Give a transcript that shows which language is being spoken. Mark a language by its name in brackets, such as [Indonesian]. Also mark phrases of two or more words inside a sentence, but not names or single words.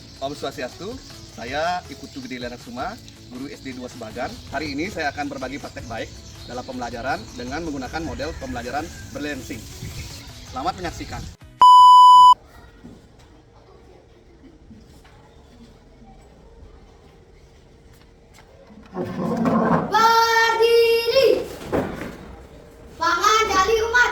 [Indonesian] Om Swastiastu, saya Iputu Gede Lenaksuma, guru SD 2 Sebagan. Hari ini saya akan berbagi praktek baik dalam pembelajaran dengan menggunakan model pembelajaran berlensing. Selamat menyaksikan. Berdiri, pangan dari umat.